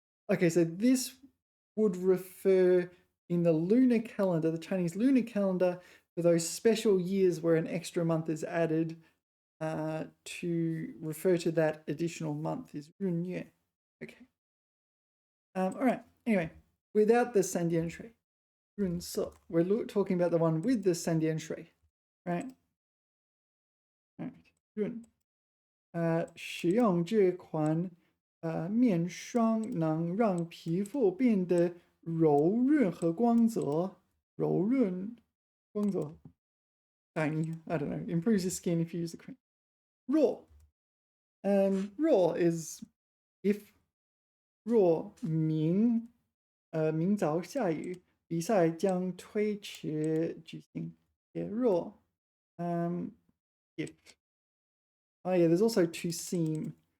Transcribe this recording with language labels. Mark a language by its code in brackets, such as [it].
[en] Okay, so this would refer in the lunar calendar, the Chinese lunar calendar, for those special years where an extra month is added to refer to that additional month is 闰月. Okay. All right. Anyway, without the 三点水, 闰色. We're talking about the one with the 三点水, right? All right. 闰. [zh] 使用这款面霜能让皮肤变得柔润和光泽。 [en] 柔润，光泽 shiny. I don't know. Improves your skin if you use the cream. Raw. Raw is if [zh] 若明明早下雨，比赛将推迟举行。 [en] Yeah, raw. If. Oh yeah, there's also to seem.